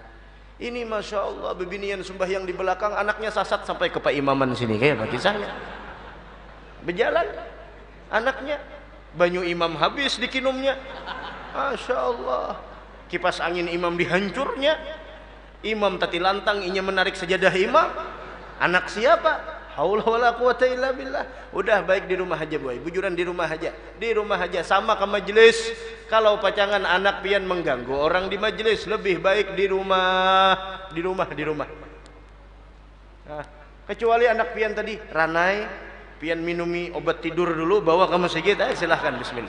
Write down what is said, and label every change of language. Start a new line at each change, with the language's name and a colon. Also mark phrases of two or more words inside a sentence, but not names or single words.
Banjar: Ini
Arabic: ما شاء الله,
Banjar: bebinian sembahyang di belakang, anaknya sasat sampai ke Pak Imaman sini, kayak bagi saya. Berjalan, anaknya, banyu imam habis dikinumnya.
Arabic: ما شاء الله,
Banjar: kipas angin imam dihancurnya. Imam tati lantang, inya menarik sejadah imam. Anak siapa?
Arabic: حول ولا قوة إلا بالله.
Banjar: Udah baik di rumah aja, boy. Bujuran di rumah aja. Di rumah aja, sama ke majelis. Kalau pacangan anak pian mengganggu orang di majelis, lebih baik di rumah. Di rumah. Nah, kecuali anak pian tadi ranai, pian minumi obat tidur dulu, bawa ke masjid, silahkan, bismillah.